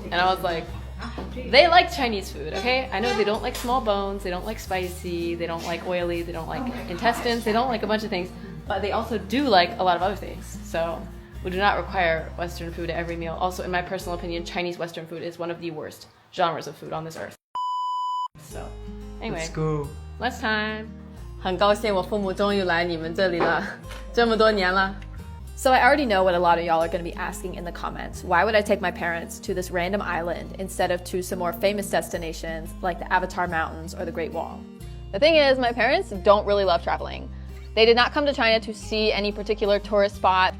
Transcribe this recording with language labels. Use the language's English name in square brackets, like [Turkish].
[English] And I was like, they like Chinese food, okay? I know they don't like small bones, they don't like spicy, they don't like oily, they don't like intestines, they don't like a bunch of things. but they also do like a lot of other things. So we do not require Western food at every meal. Also, in my personal opinion, Chinese Western food is one of the worst genres of food on this earth. So, anyway, Let's go. lunch time. [Chinese] 很高兴我父母终于来你们这里了，这么多年了。 [English] So I already know what a lot of y'all are going to be asking in the comments. Why would I take my parents to this random island instead of to some more famous destinations like the Avatar Mountains or the Great Wall? The thing is, my parents don't really love traveling. They did not come to China to see any particular tourist spot.